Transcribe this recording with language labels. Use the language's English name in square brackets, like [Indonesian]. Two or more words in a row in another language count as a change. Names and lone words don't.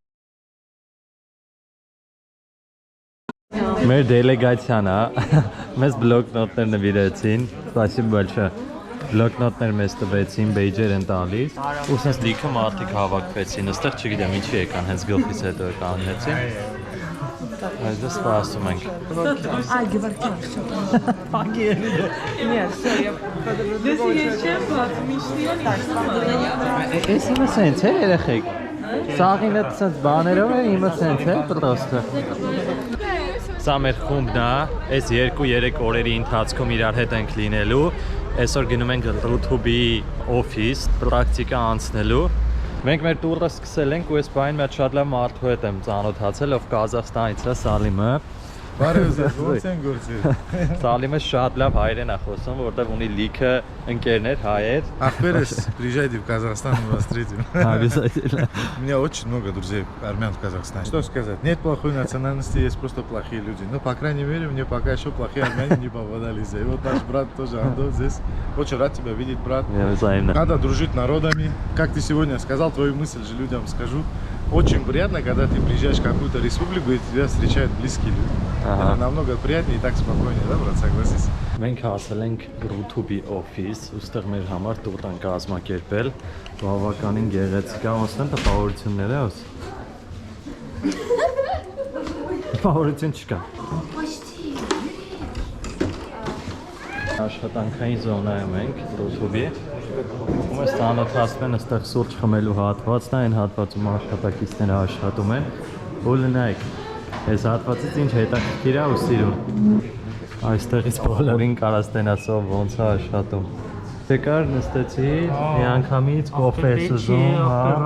[Armenian] Մեր դելեգացիան է, մեզ բլոկնոտներ նվիրեցին, [Russian] спасибо большое, [Armenian] բլոկնոտներ մեզ տվեցին, բեյջեր են տալիս, ու սենց լիքը մարդիկ հավաքվեցին, աստեղ չգիտեմ ինչի եկան, հենց գլխից հետո կաննեցին, այս դա սպասում ենք։ Այ գվարքան։ Պագի է։ [Russian] Нет, всё, я подожду. Если есть чем, [Armenian] Էս իմը սենց է երեխեք, սաղինը սենց բաներով է, իմը սենց է, պրոստը։ Սա մեր խումբն է, այս 2-3 օրերի ընթացքում իրար հետ ենք լինելու, այսօր գնում ենք YouTube-ի օֆիս, պրակտիկա անցնելու։ Մենք մեր տուրը սկսել ենք ու այս բային մեջ շատ լավ մարդու հետ եմ ծանոթացել, ով Կազախստանից է, Սալիմը։ Բարև ձեզ, ո՞նց են գործել։ Սալիմը շատ լավ հայերեն է խոսում, որտեղ ունի լիքը ընկերներ հայեր։ [Russian] Ахперес, приезжайте в Казахстан, мы вас встретим. Обязательно. У меня очень много друзей армян в Казахстане. Что сказать? Нет плохой национальности, есть просто плохие люди. Но, по крайней мере, мне пока еще плохие армяне не попадались. И вот наш брат тоже, Андо, здесь. Очень рад тебя видеть, брат. Взаимно. Надо дружить народами. Как ты сегодня сказал, твою мысль же людям скажу. Очень приятно, когда ты приезжаешь в какую-то республику и тебя встречают близкие люди. Это намного приятнее и так спокойнее, да, брат, согласись? [Armenian] Մենք հասել ենք YouTube-ի օֆիս, ուստեղ մեր համար տուր են կազմակերպել, բավականին գեղեցիկ է, ոնց են տպավորությունները ոս։ Տպավորություն չկա։ Աշխատանքային զոնայում ենք YouTube-ի, ու մեզ ծանոթացնում են այստեղ սուրճ խմելու հատվածն է, այն հատվածում աշխատակիցները աշխատում են, ու լնայք, այս հատվածից ինչ հետաքրքիր է ու սիրում։ Այստեղից բոլորին կարաս տենասով ոնց է աշխատում։ Եկար նստեցի, մի անգամից կոֆե սուզում, հա։